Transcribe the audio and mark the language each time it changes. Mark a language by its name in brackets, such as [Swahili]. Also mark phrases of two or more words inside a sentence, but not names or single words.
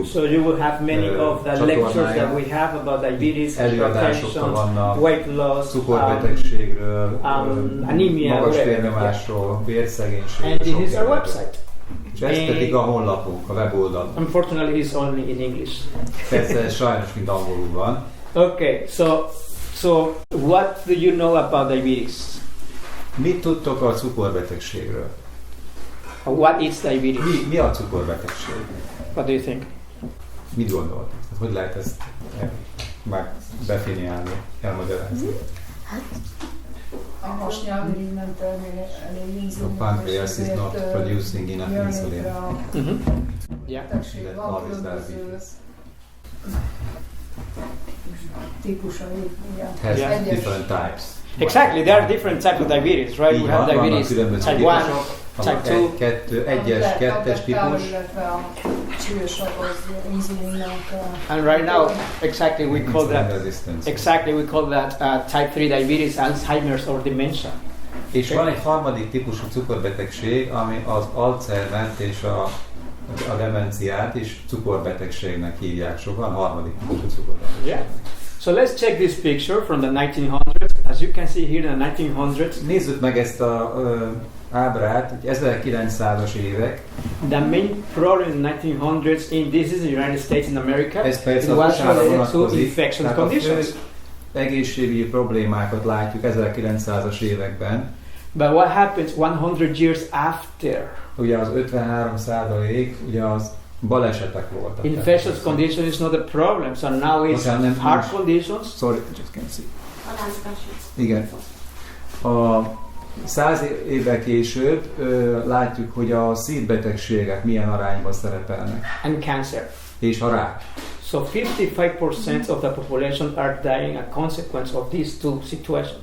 [English] So you will have many of the lectures that we have about diabetes, hypertension, weight loss, [Hungarian] cukorbetegségről, [English] anemia, [Hungarian] magas vérnyomásról, vérszegénységről. [English] And this is our website. [Hungarian] És ez pedig a honlapunk, a weboldal. [English] Unfortunately, it's only in English. [Hungarian] Ez sajnos mind angolul van. [English] Okay, so what do you know about diabetes? [Hungarian] Mit tudtok a cukorbetegségről? [English] What is diabetes? [Hungarian] Mi a cukorbetegség? [English] What do you think? [Hungarian] Mit gondoltok? Hogy lehet ezt már definiálni, elmagyarázni? [English] The pancreas is not producing enough insulin. Yeah. That is diabetes. Has different types. Exactly, there are different types of diabetes, right? We have diabetes type 1, type 2. [Hungarian] Egyes, kettes típus. [English] And right now, exactly we call that type 3 diabetes, Alzheimer's or dementia. [Hungarian] És van egy harmadik típusú cukorbetegség, ami az Alzheimer-t és a demenciát is cukorbetegségnek hívják sokan, harmadik típusú cukorbetegség. [English] Yeah. So let's check this picture from the 1900s. As you can see here in the 1900s. [Hungarian] Nézzük meg ezt a ábrát, 1900-as évek. [English] The main problem in the 1900s in this is the United States in America. [Hungarian] Ez persze [English] was related to infection conditions. [Hungarian] Egészségügyi problémákat látjuk 1900-as években. [English] But what happens 100 years after? [Hungarian] Ugye az 53% ugye az balesetek voltak. [English] Infectious condition is not a problem, so now it's heart conditions. Sorry, just can't see. [Hungarian] Igen. A 100 évvel később látjuk, hogy a szívbetegségek milyen arányban szerepelnek. [English] And cancer. [Hungarian] És a rák. [English] So 55% of the population are dying as a consequence of these two situations.